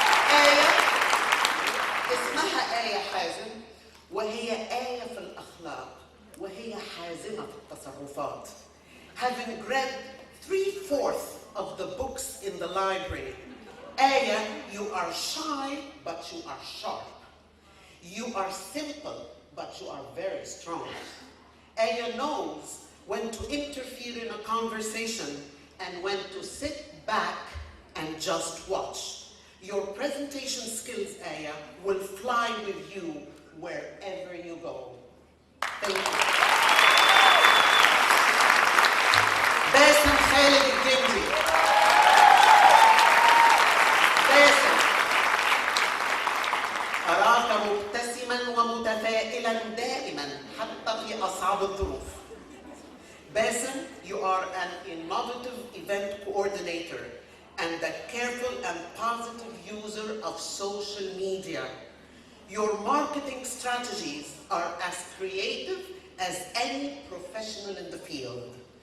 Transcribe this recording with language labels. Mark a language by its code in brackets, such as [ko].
[ar] آية اسمها آية حازم وهي آية في الأخلاق وهي حازمة في التصرفات. [en] Having read 3/4 of the books in the library, Aya, you are shy, but you are sharp. You are simple, but you are very strong. Aya knows when to interfere in a conversation and when to sit back and just watch. Your presentation skills, Aya, will fly with you wherever you go. Thank you. [ar] باسم خالد الجندي. باسم، أراك مبتسما ومتفائلا دائما حتى في أصعب الظروف. [en] Basim, you are an innovative event coordinator and a careful and positive user of social media. Your marketing strategies are as creative as any professional in the field.